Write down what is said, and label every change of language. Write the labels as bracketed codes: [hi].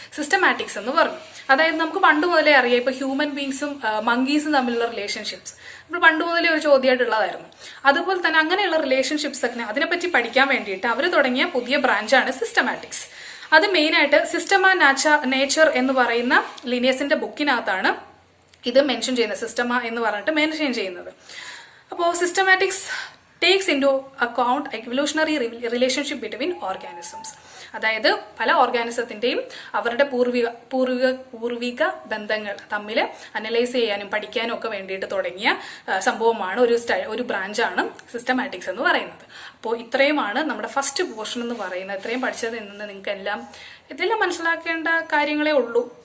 [ml] Systematics എന്ന് പറഞ്ഞു. അതായത് നമുക്ക് പണ്ട് മുതലേ അറിയാം, ഇപ്പൊ ഹ്യൂമൻ ബീങ്സും മങ്കീസും തമ്മിലുള്ള റിലേഷൻഷിപ്സ് നമ്മൾ പണ്ട് മുതലേ ഒരു ചോദ്യമായിട്ടുള്ളതായിരുന്നു. അതുപോലെ തന്നെ അങ്ങനെയുള്ള റിലേഷൻഷിപ്സ് ഒക്കെ അതിനെപ്പറ്റി പഠിക്കാൻ വേണ്ടിയിട്ട് അവർ തുടങ്ങിയ പുതിയ ബ്രാഞ്ചാണ് സിസ്റ്റമാറ്റിക്സ്. അത് മെയിനായിട്ട് സിസ്റ്റമ നേച്ചർ എന്ന് പറയുന്ന ലിനിയസിന്റെ ബുക്കിനകത്താണ് ഇത് മെൻഷൻ ചെയ്യുന്നത്, സിസ്റ്റമ എന്ന് പറഞ്ഞിട്ട് മെൻഷൻ ചെയ്യുന്നത്. [en] അപ്പോൾ systematics takes into account evolutionary relationship between organisms. [ml] അതായത് പല ഓർഗാനിസത്തിന്റെയും അവരുടെ പൂർവിക ബന്ധങ്ങൾ തമ്മിൽ അനലൈസ് ചെയ്യാനും പഠിക്കാനും ഒക്കെ വേണ്ടിയിട്ട് തുടങ്ങിയ സംഭവമാണ്, ഒരു ബ്രാഞ്ചാണ് സിസ്റ്റമാറ്റിക്സ് എന്ന് പറയുന്നത്. അപ്പോൾ ഇത്രയുമാണ് നമ്മുടെ ഫസ്റ്റ് പോർഷൻ എന്ന് പറയുന്നത്. ഇത്രയും പഠിച്ചതിൽ നിന്ന് നിങ്ങൾക്ക് ഇതെല്ലാം മനസ്സിലാക്കേണ്ട കാര്യങ്ങളേ ഉള്ളൂ.